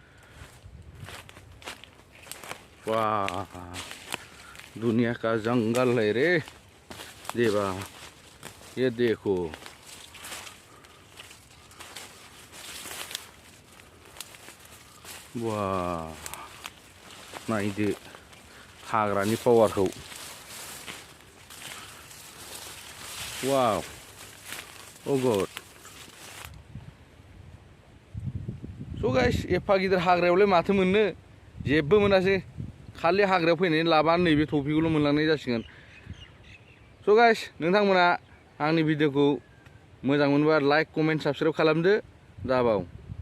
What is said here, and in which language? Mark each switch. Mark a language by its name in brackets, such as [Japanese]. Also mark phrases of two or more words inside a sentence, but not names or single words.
[Hindi] वाह दुनिया का जंगल है रे देवा ये देखो वाह [Bodo] नायदो हाग्रानि पावारखौ वाव [English] Oh God. So guys, [Bodo] एफा गिदिर हाग्रायावलाय माथो मोननो जेबो मोनासै खालि हाग्रायाव फैनानै लाबानो नैबे टपिखौल' मोनलांनाय जासिगोन [English] So guys, [Bodo] नोंथांमोना आंनि भिडिअखौ मोजां मोनबा [English] like comment subscribe [Bodo] खालामदो जाबाव